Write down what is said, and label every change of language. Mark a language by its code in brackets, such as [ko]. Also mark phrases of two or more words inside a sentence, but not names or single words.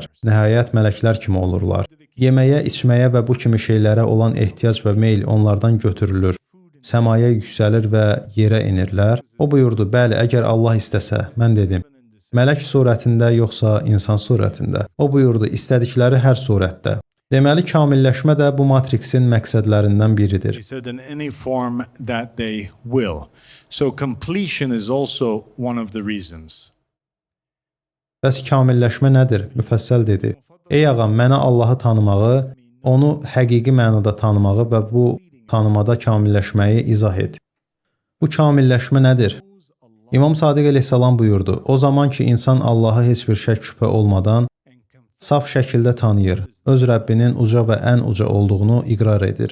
[az] Nəhayət mələklər kimi olurlar. Yeməyə, içməyə və bu kimi şeylərə olan ehtiyac və meyl onlardan götürülür. Səmaya yüksəlir və yerə enirlər. O buyurdu, bəli, əgər Allah istəsə, mən dedim. Mələk surətində yoxsa insan surətində? O buyurdu, istədikləri hər surətdə. Deməli, kamilləşmə də bu matriksin məqsədlərindən biridir. [en] He said in any form that they will. So completion is also one of the reasons. [az] Bəs kamilləşmə nədir? Müfəssəl dedi. Ey ağam, mənə Allahı tanımağı, onu həqiqi mənada tanımağı və bu tanımada kamilləşməyi izah et. Bu kamilləşmə nədir? İmam Sadiq əleyhissalam buyurdu, o zaman ki, insan Allahı heç bir şək şübhə olmadan saf şəkildə tanıyır, öz Rəbbinin uca və ən uca olduğunu iqrar edir.